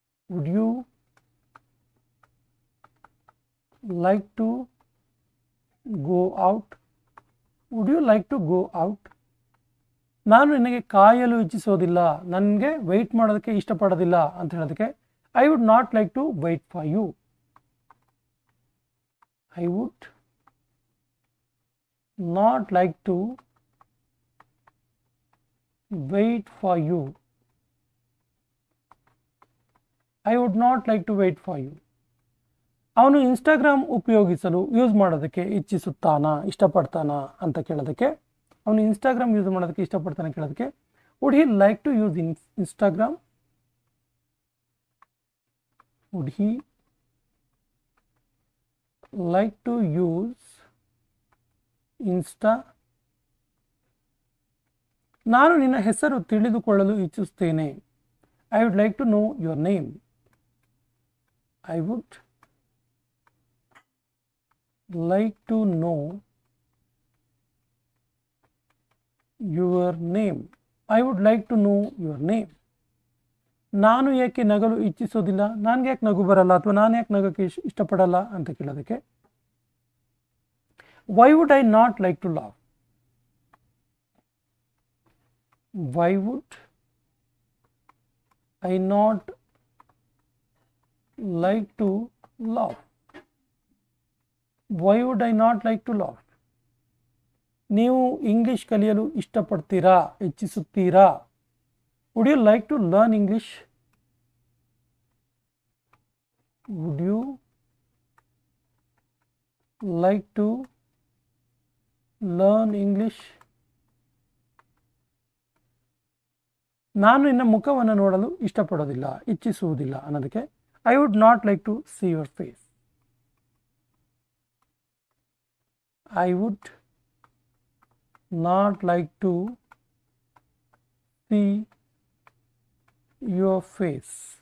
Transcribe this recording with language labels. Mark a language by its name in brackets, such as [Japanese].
[English] Would you like to go out. Would you like to go out. [Kannada] ನಾನು ನಿನಗೆ ಕಾಯಲು ಇಚ್ಛಿಸೋದಿಲ್ಲ. ನನಗೆ ವೆಯ್ಟ್ ಮಾಡೋದಕ್ಕೆ ಇಷ್ಟಪಡೋದಿಲ್ಲ ಅಂತ ಹೇಳೋದಕ್ಕೆ [English] I would not like to wait for you. I would not like to wait for you. I would not like to wait for you. [Kannada] ಅವನು Instagram ಉಪಯೋಗಿಸಲು ಯೂಸ್ ಮಾಡೋದಕ್ಕೆ ಇಚ್ಛಿಸುತ್ತಾನಾ, ಇಷ್ಟಪಡ್ತಾನಾ ಅಂತ ಕೇಳೋದಕ್ಕೆ ಅವನು ಇನ್ಸ್ಟಾಗ್ರಾಮ್ ಯೂಸ್ ಮಾಡೋದಕ್ಕೆ ಇಷ್ಟಪಡ್ತಾನೆ ಕೇಳೋದಕ್ಕೆ [English] Would he like to use Instagram. Would he like to use Insta. [Kannada] ನಾನು ನಿನ್ನ ಹೆಸರು ತಿಳಿದುಕೊಳ್ಳಲು ಇಚ್ಛಿಸುತ್ತೇನೆ. [English] I would like to know your name. I would like to know your name. I would like to know your name. [Kannada] ನಾನು ಏಕೆ ನಗಲು ಇಚ್ಛಿಸೋದಿಲ್ಲ? ನನಗೆ ಯಾಕೆ ನಗು ಬರಲ್ಲ ಅಥವಾ ನಾನು ಯಾಕೆ ನಗೋಕ್ಕೆ ಇಷ್ಟಪಡಲ್ಲ ಅಂತ ಕೇಳೋದಕ್ಕೆ [English] why would I not like to laugh. Why would I not like to laugh. Why would I not like to laugh. [Kannada] ನೀವು ಇಂಗ್ಲಿಷ್ ಕಲಿಯಲು ಇಷ್ಟಪಡ್ತೀರಾ, ಇಚ್ಛಿಸುತ್ತೀರಾ? [English] Would you like to learn English? Would you like to learn English? [Kannada] ನಾನು ನಿನ್ನ ಮುಖವನ್ನು ನೋಡಲು ಇಷ್ಟಪಡೋದಿಲ್ಲ, ಇಚ್ಛಿಸುವುದಿಲ್ಲ ಅನ್ನೋದಕ್ಕೆ [English] I would not like to see your face. I would not like to see your face.